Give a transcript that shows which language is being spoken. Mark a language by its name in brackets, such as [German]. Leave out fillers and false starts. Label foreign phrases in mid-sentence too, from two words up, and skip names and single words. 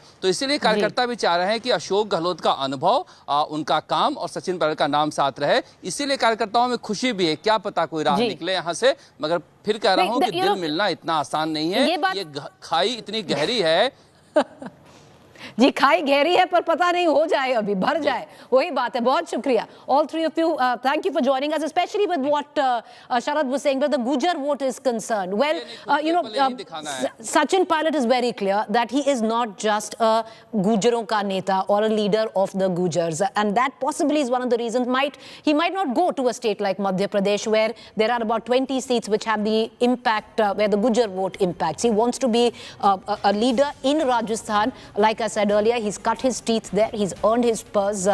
[Hindi] तो इसीलिए कार्यकर्ता भी चाह रहे हैं कि अशोक गहलोत का अनुभव, उनका काम और सचिन पायलट का नाम साथ रहे. इसीलिए कार्यकर्ताओं में खुशी भी है. क्या पता कोई राह निकले यहाँ से, मगर फिर कह रहा हूँ कि दिल मिलना इतना आसान नहीं है. ये खाई इतनी गहरी है. जी, खाई गहरी है पर पता नहीं हो जाए, अभी भर जाए, वही बात है. बहुत शुक्रिया [English] all three of you. Thank you for joining us, especially with what Sharad was saying, where the Gujar vote is concerned. Well, Sachin Pilot is very clear that he is not just a [Hindi] गुजरों का नेता [English] or a leader of the Gujars, and that possibly is one of the reasons he might not go to a state like Madhya Pradesh, where there are about 20 seats which have the impact, where the Gujar vote impacts. He wants to be a leader in Rajasthan. Like I said earlier, he's cut his teeth there, he's earned his spurs.